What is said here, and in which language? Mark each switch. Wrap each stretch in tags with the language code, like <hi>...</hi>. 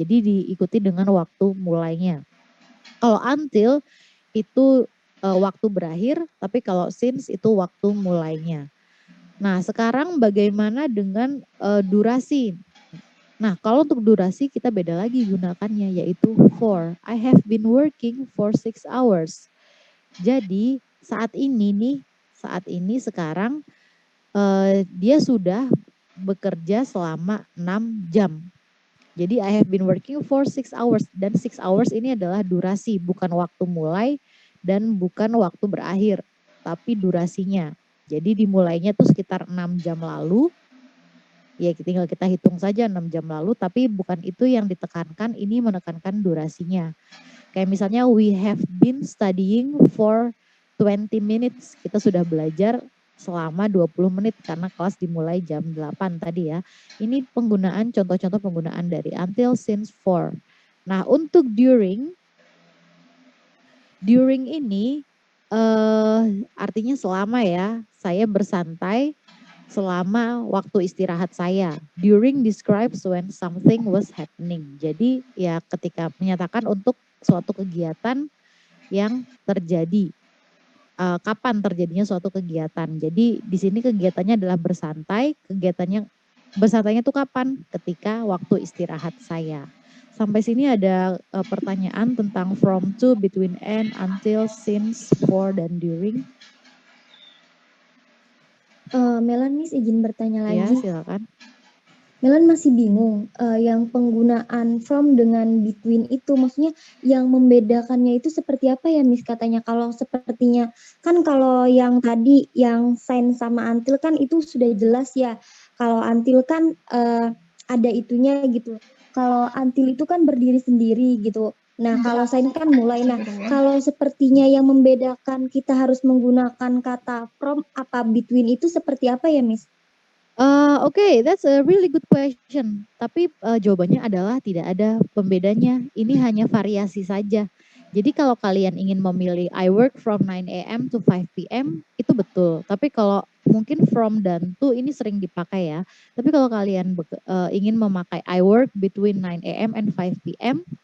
<id>Jadi diikuti dengan waktu mulainya. Kalau until itu waktu berakhir, tapi kalau since itu waktu mulainya. Nah, sekarang bagaimana dengan durasi? Nah, kalau untuk durasi kita beda lagi gunakannya, yaitu for.</id> <en>I have been working for 6 hours.</en> <id>Jadi saat ini sekarang dia sudah bekerja selama 6 jam. Jadi</id> <en>I have been working for 6 hours,</en> <id>dan 6 hours ini adalah durasi, bukan waktu mulai dan bukan waktu berakhir, tapi durasinya. Jadi dimulainya tuh sekitar 6 jam lalu. Ya tinggal kita hitung saja 6 jam lalu, tapi bukan itu yang ditekankan, ini menekankan durasinya. Kayak misalnya</id> <en>we have been studying for 20 minutes.</en> <id>Kita sudah belajar selama 20 menit karena kelas dimulai jam 8 tadi ya. Ini penggunaan, contoh-contoh penggunaan dari until, since, for. Nah, untuk during ini artinya selama ya. Saya bersantai selama waktu istirahat saya.</id> <en>During describes when something was happening.</en> <id>Jadi ya ketika menyatakan untuk suatu kegiatan yang terjadi. Kapan terjadinya suatu kegiatan. Jadi di sini kegiatannya adalah bersantai. Bersantainya itu kapan? Ketika waktu istirahat saya. Sampai sini ada pertanyaan tentang from, to, between, and, until, since, for, dan during. Melan, Miss izin bertanya Ya, lagi. silakan. Melan masih bingung yang penggunaan from dengan between itu, maksudnya yang membedakannya itu seperti apa ya Miss katanya? Kalau sepertinya kan kalau yang tadi yang sign sama until kan itu sudah jelas ya. Kalau until kan ada itunya gitu. Kalau until itu kan berdiri sendiri gitu. Nah kalau sign kan mulai. Nah kalau sepertinya yang membedakan kita harus menggunakan kata from apa between itu seperti apa ya Miss?</id> <en>Oke, that's a really good question.</en> <id>Tapi jawabannya adalah tidak ada pembedanya. Ini hanya variasi saja. Jadi kalau kalian ingin memilih</id> <en>I work from 9 a.m. to 5 p.m.</en> <id>itu betul. Tapi kalau mungkin from dan to ini sering dipakai ya. Tapi kalau kalian ingin memakai</id> <en>I work between 9 a.m. and 5 p.m.</en>